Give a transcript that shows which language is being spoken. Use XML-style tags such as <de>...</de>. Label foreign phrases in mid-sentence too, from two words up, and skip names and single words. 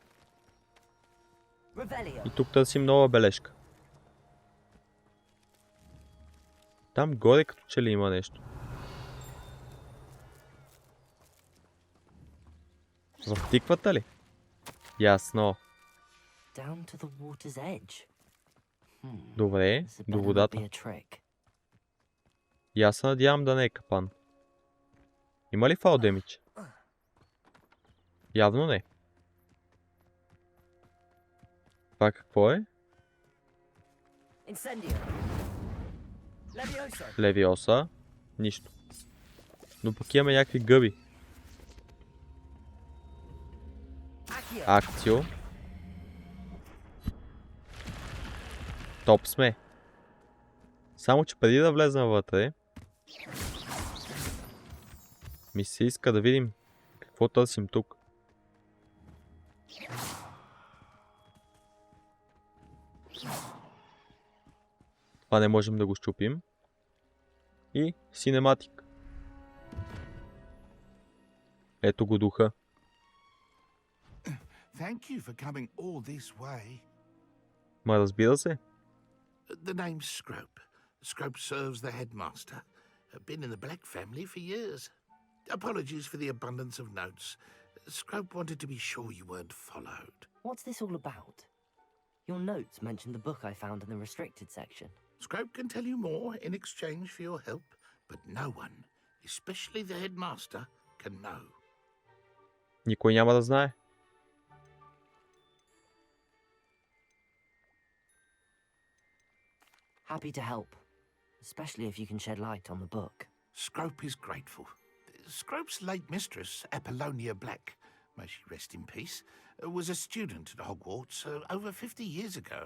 <en>Revelio.</en> <bg>И тук търсим нова бележка. Там горе като че ли има нещо. В тиквата ли? Ясно.</bg> <en>Down to the water's edge.</en> <bg>Добре,</bg> <en>This had</en> <bg>до</bg> <en>better not</en> <bg>водата.</bg> <en>be a trick.</en> <bg>И аз се надявам да не е капан. Има ли</bg> <en>fall damage?</en> <bg>Явно не. Това какво е?</bg> <en>Incendio. Levioso.</en> <bg>Левиоса. Нищо. Но пък имаме някакви гъби.</bg> <en>Accio.</en> <bg>Акцио. Топ сме. Само че преди да влезем вътре, ми се иска да видим какво търсим тук. Това не можем да го щупим. И синематик. Ето го духа.</bg> <en>Thank you for coming all this way.</en> <bg>Ма разбира се.</bg> <en>The name's Scrope. Scrope serves the headmaster. Been in the Black family for years. Apologies for the abundance of notes. Scrope wanted to be sure you weren't followed. What's this all about? Your notes mentioned the book I found in the restricted section. Scrope can tell you more in exchange for your help, but no one, especially the headmaster, can know.</en> <bg>Никой няма да знае.</bg> <en>Happy to help, especially if you can shed light on the book. Scrope is grateful. Scrope's late mistress, Apollonia Black, may she rest in peace, was a student at Hogwarts over 50 years ago.</en>